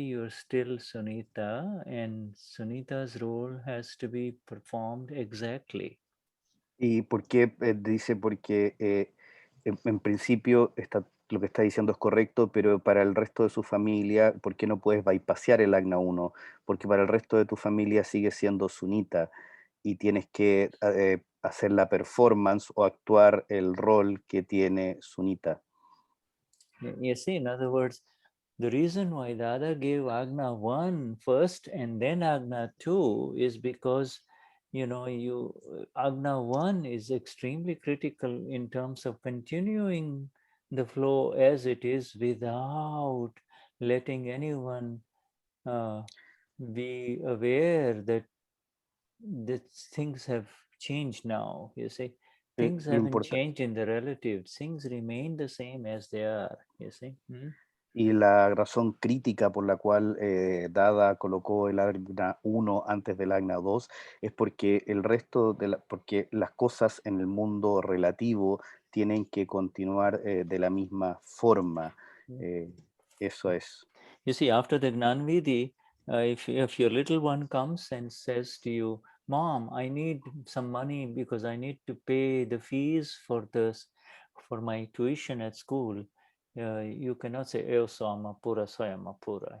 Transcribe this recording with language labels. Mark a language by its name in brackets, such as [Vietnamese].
[English] You're still Sunita, and Sunita's role has to be performed exactly. [Spanish] ¿Y por qué? Dice porque en principio lo que está diciendo es correcto, pero para el resto de su familia, ¿por qué no puedes bypasear el Agna 1? Porque para el resto de tu familia sigue siendo Sunita y tienes que hacer la performance o actuar el rol que tiene Sunita. [English] You see, in other words, the reason why Dada gave Agna 1 first and then Agna 2 is because, Agna 1 is extremely critical in terms of continuing the flow as it is without letting anyone be aware that things have changed now, you see. Things haven't changed in the relative. Things remain the same as they are, you see. [Spanish] Y la razón crítica por la cual Dada colocó el Agna 1 antes del Agna 2 es porque el resto porque las cosas en el mundo relativo tienen que continuar de la misma forma. Eso es. [English] You see, after the Gnanvidi, if your little one comes and says to you, Mom, I need some money because I need to pay the fees for my tuition at school. You cannot say, [Portuguese] "Eu sou Amapura, sou Amapura."